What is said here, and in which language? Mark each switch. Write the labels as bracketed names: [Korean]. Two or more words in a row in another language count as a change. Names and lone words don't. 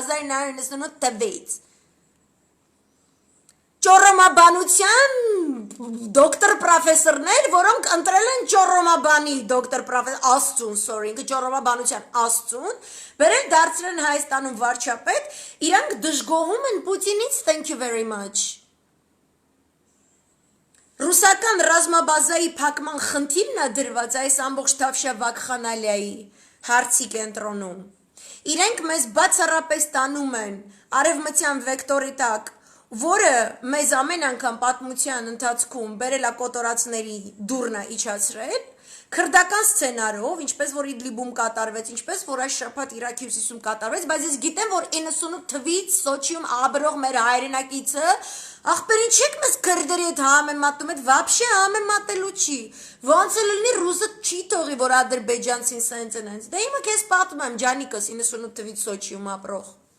[Armenian] 1998 թվից։ Ճորոմաբանության դոկտոր պրոֆեսորներ, որոնք ընտրել են ճոռոմաբանի դոկտոր պրոֆեսոր Աստծուն, sorry, ինքը ճոռոմաբանության Աստծուն, բերել դարձրել են Հայաստանում վարչապետ, իրանք դժգոհում են Պուտինից, [English] thank you very much։ [Armenian] Ռուսական ռազմաբազայի փակման խնդիրն է դրված այս ամբողջ Թավշյա վակխանալիայի հարցի կենտրոնում։ Իրենք մեզ բացառապես տանում են արևմտյան վեկտորի տակ, որը մեզ ամեն անգամ պատմության ընթացքում բերել է կոտորածների դուռնը իջացրել, քրդական սցենարով, ինչպես որ Իդլիբում կատարվեց, ինչպես որ այս շաբաթ Իրաքի հյուսիսում կատարվեց, բայց ես գիտեմ, որ 98 թվից Սոչիում աբրող մեր հայրենակիցը ախպերին չեք մեզ քրդերի հետ համեմատում, այդ վաբշե համեմատելու չի։ Ոնց է լինի ռուսը չի թողի, որ ադրբեջանցին սենց են հենց։ Դե հիմա քեզ պատմում եմ Ջանիկս 98 թվից Սոչիում աբրող։